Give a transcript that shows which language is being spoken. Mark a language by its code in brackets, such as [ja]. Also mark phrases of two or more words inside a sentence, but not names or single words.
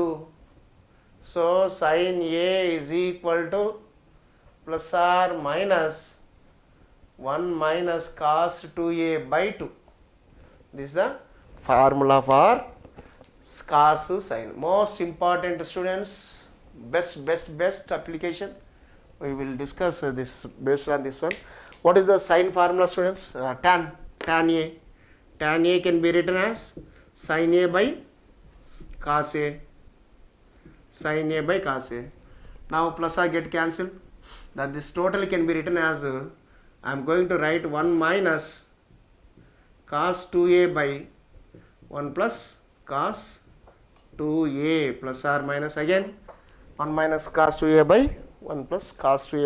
[en] So sin a is equal to plus or minus 1 minus cos 2a by 2. This is the formula for cos sine. Most important, students, best application. We will discuss this based on this one. What is the sine formula, students? Tan a. Tan a can be written as sin a by cos a. Sin a by cos a. Now plus or get cancelled. That this total can be written as I am going to write 1 minus cos 2a by 1 plus cos 2a plus or minus again 1 minus cos 2a by 1 plus cos 2a.